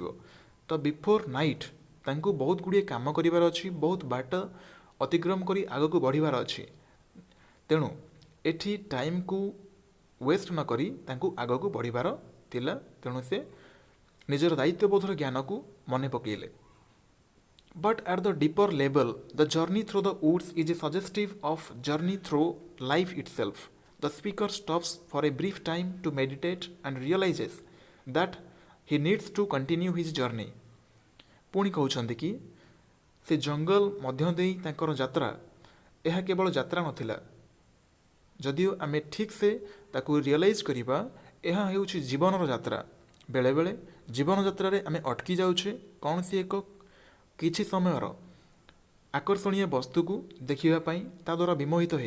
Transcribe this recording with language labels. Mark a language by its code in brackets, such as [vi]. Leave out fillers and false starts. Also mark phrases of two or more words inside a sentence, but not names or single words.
[or] ତ [en] before night [or] ତାଙ୍କୁ ବହୁତ ଗୁଡ଼ିଏ କାମ କରିବାର ଅଛି, ବହୁତ ବାଟ ଅତିକ୍ରମ କରି ଆଗକୁ ବଢ଼ିବାର ଅଛି. ତେଣୁ ଏଠି ଟାଇମ୍କୁ ୱେଷ୍ଟ ନ କରି ତାଙ୍କୁ ଆଗକୁ ବଢ଼ିବାର ଥିଲା. ତେଣୁ ସେ ନିଜର ଦାୟିତ୍ୱବୋଧର ଜ୍ଞାନକୁ ମନେ ପକାଇଲେ. [en] But at the deeper level, the journey through the woods is suggestive of journey through life itself. The speaker stops for a brief time to meditate and realizes that he needs to continue his journey. [or] ପୁଣି କହୁଛନ୍ତି କି ସେ ଜଙ୍ଗଲ ମଧ୍ୟ ଦେଇ ତାଙ୍କର ଯାତ୍ରା ଏହା କେବଳ ଯାତ୍ରା ନଥିଲା. ଯଦିଓ ଆମେ ଠିକ୍ ସେ ତାକୁ ରିଅଲାଇଜ୍ କରିବା, ଏହା ହେଉଛି ଜୀବନର ଯାତ୍ରା. ବେଳେବେଳେ ଜୀବନଯାତ୍ରାରେ ଆମେ ଅଟକି ଯାଉଛେ କୌଣସି ଏକ କିଛି ସମୟର ଆକର୍ଷଣୀୟ ବସ୍ତୁକୁ ଦେଖିବା ପାଇଁ, ତା ଦ୍ୱାରା ବିମୋହିତ ହେଇ.